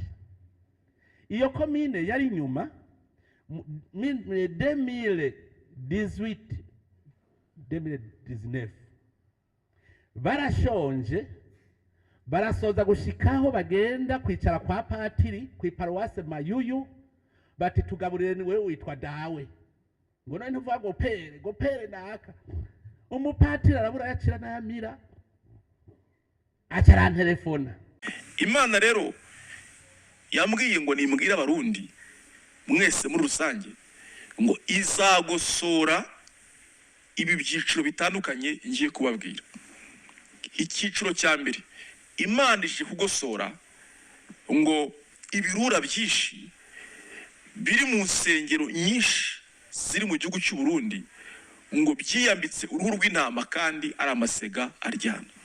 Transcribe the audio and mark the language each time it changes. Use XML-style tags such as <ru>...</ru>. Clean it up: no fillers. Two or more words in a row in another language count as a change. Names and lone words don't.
<rn>Iyo commune yari inyuma 2018 barashonje barasoza gushikaho bagenda kwicara kwa patiri ku paroisse Mayuyu bati tugaburire ni wewe witwa dawe ngo none ntuvuga ngo pere naka umupatiri arabura yacira nayamira acara telefona. Imana rero yambwiye ngo nimbwira abarundi mwese muri rusange ngo izagosora ibi byiciro bitandukanye ngiye kubabwira. Icyiciro cya mbere Imana ije kugosora ngo ibirura byinshi biri mu nsengero nyinshi ziri mu gihugu cy'u Burundi ngo byiyambitse uruhu rw'intama kandi ari amasega aryana.</rn>